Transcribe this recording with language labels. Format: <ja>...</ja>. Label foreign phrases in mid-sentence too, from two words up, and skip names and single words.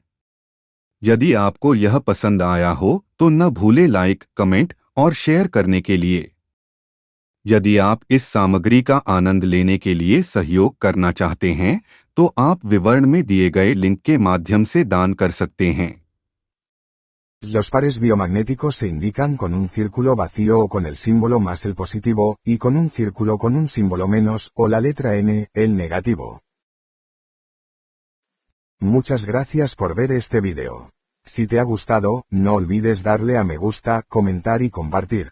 <hi>यदि आपको यह पसंद आया हो तो न भूले लाइक, कमेंट और शेयर करने के लिए। यदि आप इस सामग्री का आनंद लेने के लिए सहयोग करना चाहते हैं तो आप विवरण में दिए गए लिंक के माध्यम से दान कर सकते हैं।</hi> <es>Los pares biomagnéticos se indican con un círculo vacío o con el símbolo más el positivo, y con un círculo con un símbolo menos, o la letra N, el negativo. Muchas gracias por ver este video. Si te ha gustado, no olvides darle a me gusta, comentar y compartir.</es>